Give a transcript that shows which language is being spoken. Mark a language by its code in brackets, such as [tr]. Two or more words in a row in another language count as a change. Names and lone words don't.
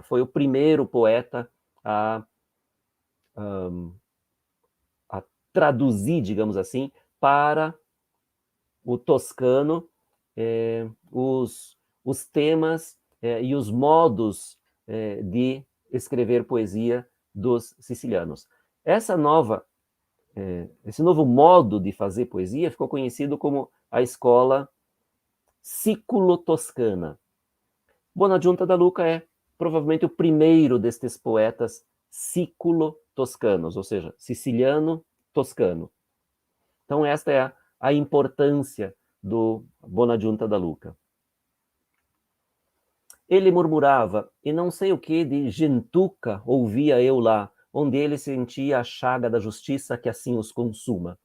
[pt] Foi o primeiro poeta a traduzir, digamos assim, para o toscano os temas e os modos de escrever poesia dos sicilianos. Esse novo modo de fazer poesia ficou conhecido como a escola siculo-toscana. Bonagiunta da Luca é provavelmente o primeiro destes poetas siculo-toscanos, ou seja, siciliano-toscano. Então, esta é a importância do Bonagiunta da Luca. Ele murmurava, e não sei o que de gentuca ouvia eu lá, onde ele sentia a chaga da justiça que assim os consuma.